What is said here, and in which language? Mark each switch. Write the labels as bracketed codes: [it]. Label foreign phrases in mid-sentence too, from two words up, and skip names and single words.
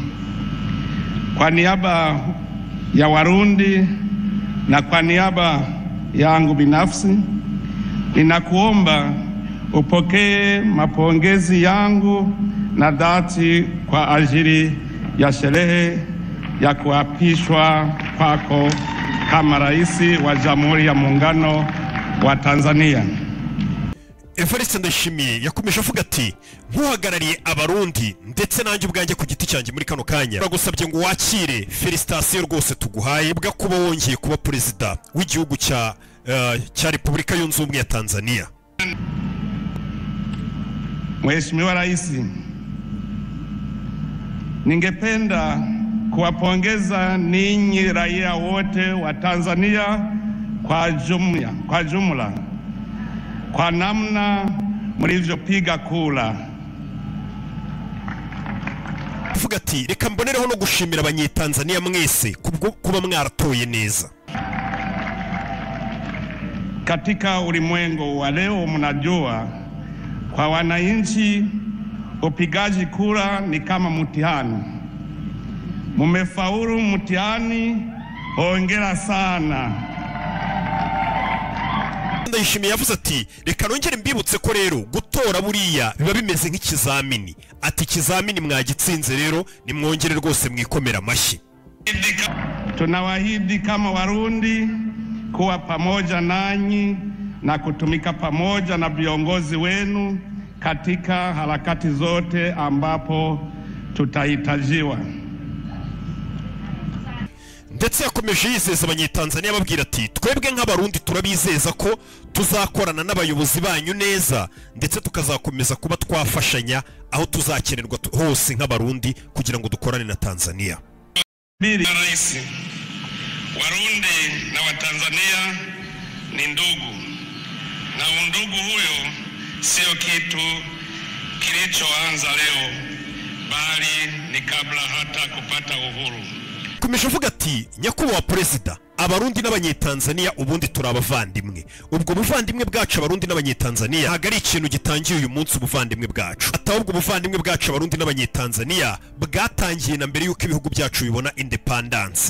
[sw] Kwa niaba ya Warundi na kwa niaba yangu binafsi, ninakuomba upokee mapongezi yangu na dhati kwa ajili ya sherehe ya kuapishwa kwako kama Rais wa Jamhuri ya Muungano wa Tanzania. [rw] Evariste Ndayishimiye yakomeje avuga ati nkuhagarariye abarundi ndetse nanjye ubwanjye ku giti cyanjye muri kano kanya bagusabye ngo wakire felicitation rwose tuguhaye bwa kuba wongeye kuba Perezida w'igihugu cya Repubulika Yunze Ubumwe ya Tanzania. [sw] Mheshimiwa Rais, ningependa kuwapongeza ninyi raia wote wa Tanzania kwa jumla kwa namna mlivyopiga kura. [rw] Avuga ati reka mbonereho no gushimira abanyetanzania mwese kubwo kuba mwaratoye neza. [sw] Katika ulimwengu wa leo, mnajua kwa wananchi upigaji kura ni kama mtihani. Mumefaulu mtihani, hongera sana. [rw] Ndayishimiye yavuze ati reka nongere mbibutse ko rero gutora buriya biba bimeze nk'ikizamini, ati ikizamini mwagitsinze rero nimwongere rwose mwikomera amashyi. [sw] Tunawaahidi kama Warundi kuwa pamoja nanyi na kutumika pamoja na viongozi wenu katika harakati zote ambapo tutahitajiwa. [rw] Ndetse yakomeje yizeza abanyetanzania babwira ati twebwe nk'abarundi turabizeza ko tuzakorana n'abayobozi banyu neza, ndetse tukazakomeza kuba twafashanya aho tuzakenerwa hose nk'abarundi kugira ngo dukorane na Tanzania. [sw] Rais, Warundi na Watanzania ni ndugu, na undugu huyo sio kitu kilichoanza leo, bali ni kabla hata kupata uhuru. [rw] Kumeje avuga ati nyakubahwa Perezida, abarundi n'abanyetanzania ubundi turabavandimwe. Ubwo buvandimwe bwacu abarundi n'abanyetanzania ntago ari ikintu gitangiye uyu munsi ubuvandimwe bwacu, atahubwo ubuvandimwe bwacu abarundi n'abanyetanzania bwatangiye na mbere yuko ibihugu byacu bibona independence.